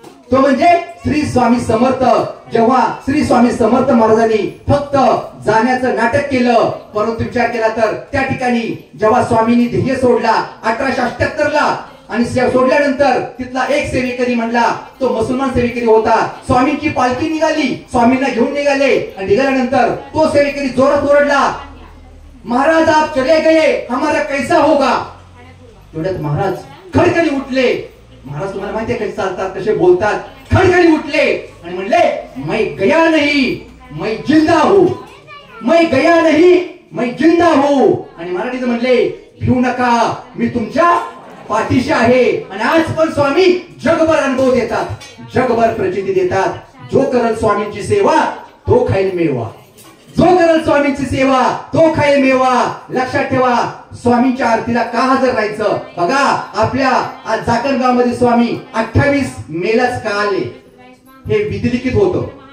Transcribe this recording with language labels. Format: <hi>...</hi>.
<mr>तो म्हणजे श्री स्वामी समर्थ. जेव्हा श्री स्वामी समर्थ महाराजांनी फक्त जाण्याचं नाटक केलं, परंतु विचार केला तर त्या ठिकाणी जेव्हा स्वामींनी ध्येय सोडला 1878 ला, आणि सोडल्यानंतर तिथला एक सेवेकरी म्हणला, तो मुसलमान सेवेकरी होता. स्वामींची पालखी निघाली, स्वामींना घेऊन निघाले, आणि निघाल्यानंतर तो सेवेकरी जोरात ओरडला,</mr> <hi>महाराज आप चले गए हमारा कैसा होगा.</hi> <mr>तेवढ्यात महाराज खडखडी उठले. महाराज तुम्हाला माहिती आहे कसे चालतात, कसे बोलतात. खडखडी उठले आणि म्हणले,</mr> <hi>मैं गया नहीं मैं जिंदा हूं, मैं गया नहीं मैं जिंदा हूं.</hi> <mr>आणि मराठीत म्हणले, भिवू नका मी तुमच्या पाठीशी आहे. आणि आज पण स्वामी जगभर अनुभव देतात, जगभर प्रचिती देतात. जो करल स्वामींची सेवा तो खाईल मेवा, जो करल स्वामींची सेवा तो खाईल मेवा. लक्षात ठेवा, स्वामींच्या आरतीला का हजर राहायचं. बघा आपल्या आज जाकणगाव मध्ये स्वामी 28 मेलाच का आले, हे विधिलिखित होतं.</mr>